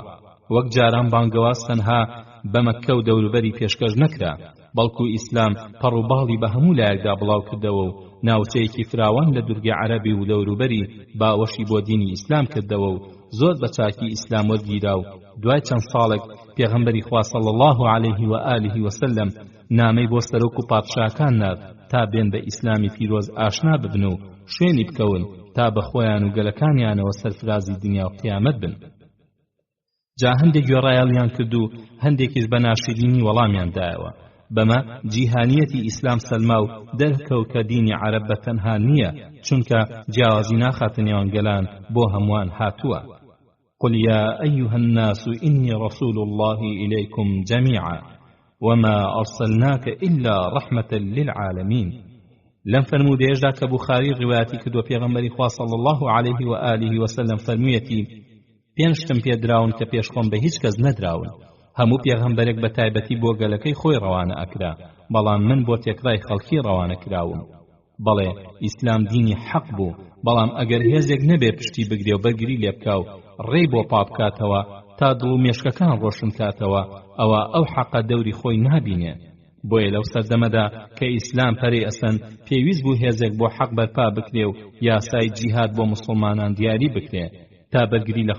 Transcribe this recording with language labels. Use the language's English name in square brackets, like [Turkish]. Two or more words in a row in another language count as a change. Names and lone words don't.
[Central Kurdish] وەک جاران بانگەواز تەنها بە مەککە و دەوروبەری پێشکەش نەکرا بەڵکو ئیسلام پەڕووباڵی بە هەموو لایەکدا بڵاو کردەوە و ناوچەیەکی فراوان لە دورگی عەرەبی و دەوروبەری باوەشی بۆ دینی ئیسلام کردەوە و زۆر بە چاکی ئیسلام وەرگیرا و دوای چەند ساڵێک پێغەمبەری خوا [Arabic] صلی الله علیه و آله وسلم [Central Kurdish] نامەی بۆ سەرۆک و پادشاکان نرد تا بێن بە ئیسلامی پیرۆز ئاشنا ببن و شوێنی بکەون تا بە خۆیان و گەلەکانیانەوە سەرفرازی دنیا و قیامەت بن جا هەندێک گوێڕایەڵیان کرد و هەندێکیش بە ناشرینی وەڵامیان دایەوە بەمە جیهانیەتی ئیسلام سەلما و دەرکەوت کە دینی عەرەب بە تەنها نییە چونکە جیاوازی ناخاتنیان گەلان بۆ هەمووان هاتووە [Arabic] قل يا أيها الناس إني رسول الله إليكم جميعا وما أرسلناك إلا رحمة للعالمين [Central Kurdish] لم فرمودێژدا کە بوخاری ڕیواەتی کردووە پێغەمبەری خوا [Arabic] صلی الله عليه و آله وسلم [Central Kurdish] فەرموویەتی پێنج شتم پێدراون کە پێشخۆم بە هیچ کەس نەدراون هەموو پێغەمبەرێک بە تایبەتی بۆ گەلەکەی خۆی ڕەوانە ئەکرا بەڵام من بۆ تێکڕای خەڵکی ڕەوانە کراوم بەڵێ ئیسلام دینی حەق بوو بەڵام ئەگەر هێزێک نەبێ پشتی بگرێ و بەرگری لێ بکا و ڕێی بۆ پاپکاتەوە تا دڵ و مێشکەکان ڕۆشن کاتەوە ئەوە ئەو حەقە دەوری خۆی نابینێ بۆیە لەو سەردەمەدا کە ئیسلام پەرەی ئەسەن پێویست بوو هێزێک بۆ حەق بەرپا بکرێ و یاسای جیهاد بۆ مسلمانان دیاری بکرێ تا بەرگری لە